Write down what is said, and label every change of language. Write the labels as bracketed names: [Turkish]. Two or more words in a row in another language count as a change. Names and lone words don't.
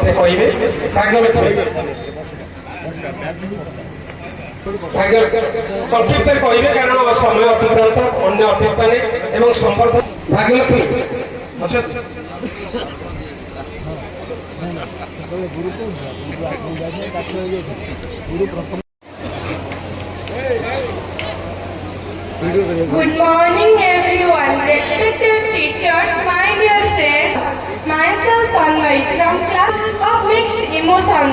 [Odia] କହିବେ ସଂକ୍ଷିପ୍ତରେ କହିବେ କାରଣ ସମୟ ଅତିକ୍ରାନ୍ତ ଅନ୍ୟ ଅତିକ୍ରାନ୍ତ ଏବଂ ସମ୍ବର୍ଦ୍ଧନା ଭାଗ୍ୟଲକ୍ଷ୍ମୀ ଅଛନ୍ତି। [English] Good morning everyone, respected teachers, my dear friends, myself Tanmay from class of mixed emotions.